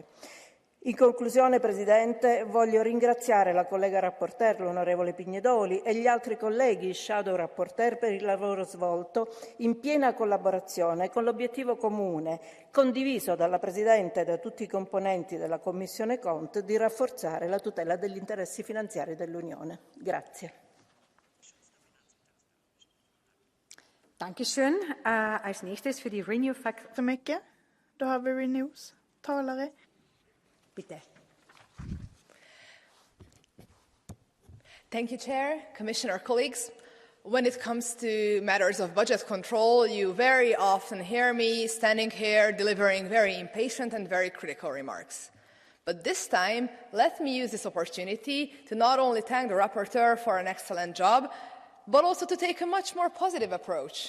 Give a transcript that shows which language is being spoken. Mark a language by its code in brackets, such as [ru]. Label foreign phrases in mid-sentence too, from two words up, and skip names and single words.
[it] In conclusione, Presidente, voglio ringraziare la collega rapporteur, l'onorevole Pignedoli, e gli altri colleghi [en] shadow rapporteur [it] per il lavoro svolto in piena collaborazione con l'obiettivo comune, condiviso dalla Presidente e da tutti i componenti della Commissione Cont, di rafforzare la tutela degli interessi finanziari dell'Unione. Grazie. [de] Dankeschön. Als nächstes für die Renew-Fraktion. [sv] Så mycket. Då har vi Renews talare. [de] Bitte. [en] Thank you, Chair, Commissioner, colleagues. When it comes to matters of budget control, you very often hear me standing here delivering very impatient and very critical remarks. But this time, let me use this opportunity to not only thank the rapporteur for an excellent job, but also to take a much more positive approach.